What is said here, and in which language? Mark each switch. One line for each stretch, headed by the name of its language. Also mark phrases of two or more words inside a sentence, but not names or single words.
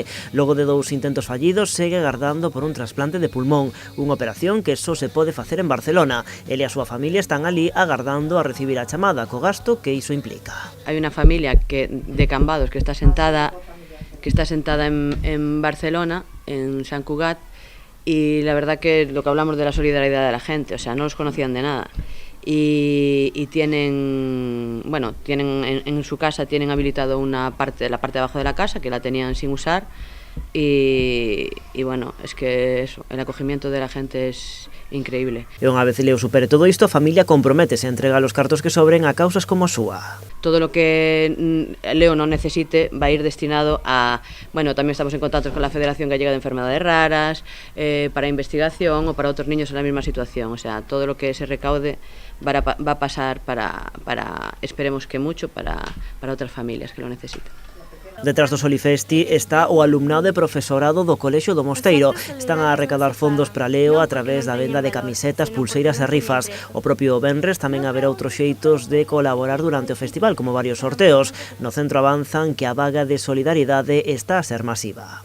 Galician: Logo de 2 intentos fallidos, segue agardando por un trasplante de pulmón, unha operación que só se pode facer en Barcelona. Ele e a súa familia están ali agardando a recibir a chamada, co gasto que iso implica. Hai unha familia de Cambados que está sentada en Barcelona,
Spanish: en Sant Cugat, y la verdad que lo que hablamos de la solidaridad de la gente, o sea, no los conocían de nada. Y tienen en su casa tienen habilitado la parte de abajo de la casa que la tenían sin usar y bueno, es que eso, el acogimiento de la gente es increíble.
Galician: E unha vez Leo supere todo isto, a familia comprométese a entregar os cartos que sobren a causas como a súa.
Spanish: Todo lo que Leo no necesite va a ir destinado a... Bueno, también estamos en contacto con la Federación Gallega de Enfermedades Raras, para investigación o para otros niños en la misma situación. O sea, todo lo que se recaude va a pasar para esperemos que mucho, para otras familias que lo necesiten.
Galician: Detrás do Solifesti está o alumnado e profesorado do Colexio do Mosteiro. Están a arrecadar fondos para Leo a través da venda de camisetas, pulseiras e rifas. O propio venres tamén haberá outros xeitos de colaborar durante o festival, como varios sorteos. No centro avanzan que a vaga de solidaridade está a ser masiva.